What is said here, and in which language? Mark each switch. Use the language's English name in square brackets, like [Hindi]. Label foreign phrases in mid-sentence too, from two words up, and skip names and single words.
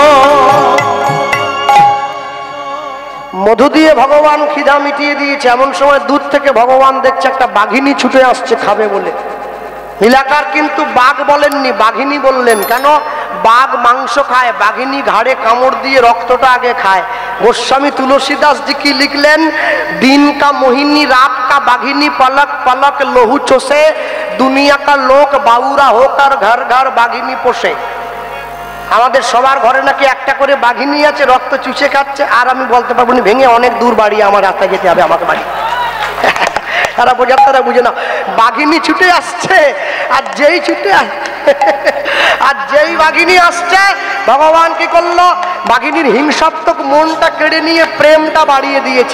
[Bangla] মধু দিয়ে ভগবান খিদা মিটিয়ে দিয়েছে। এমন সময় দূর থেকে ভগবান দেখছে একটা বাঘিনী ছুটে আসছে খাবে বলে। নীলাকার কিন্তু বাঘ বলেননি, বাঘিনী বললেন। কেন? বাঘ মাংস খায়, বাঘিনী ঘাড়ে কামড় দিয়ে রক্তটা আগে খায়। গোস্বামী তুলসীদাস জি কি লিখলেন, [Hindi] दिन का मोहिनी रात का बाघिनी पलक पलक लहू चोसे दुनिया का लोक बाउरा होकर घर घर बाघिनी पोषे। [Bangla] আমাদের সবার ঘরে নাকি একটা করে বাঘিনী আছে, রক্ত চুষে খাচ্ছে। আর আমি বলতে পারবো না, ভেঙে অনেক দূর বাড়ি, আমার রাস্তায় যেতে হবে আমাকে বাড়ি। তারা বোঝার, তারা বুঝে না, বাঘিনী ছুটে আসছে। আর যেই ছুটে আর যেই বাঘিনী আসছে, ভগবান কি করলো, বাঘিনীর হিংসাত্মক মনটা কেড়ে নিয়ে প্রেমটা বাড়িয়ে দিয়েছে।